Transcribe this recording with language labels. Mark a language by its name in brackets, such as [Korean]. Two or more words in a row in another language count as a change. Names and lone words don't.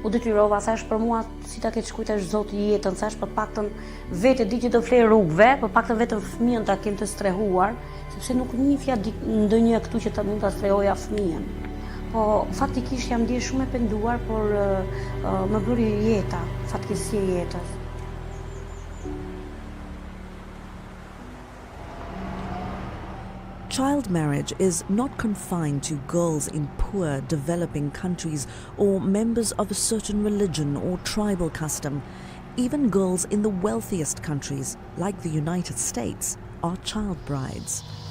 [Albanian] U detyrova, thash për mua si ta keq kujtesh Zoti jetën, thash për paktën vetë di që të flej rrugëve, për paktën vetëm fëmijën ta kem të strehuar, sepse nuk njihja ndonjë këtu që ta mund ta strehoja fëmijën. Po faktikisht jam ndjer shumë e penduar, por më bëri jeta, fatkeqësia e jetës. [English] Child marriage is not confined to girls in poor, developing countries or members of a certain religion or tribal custom. Even girls in the wealthiest countries, like the United States, are child brides.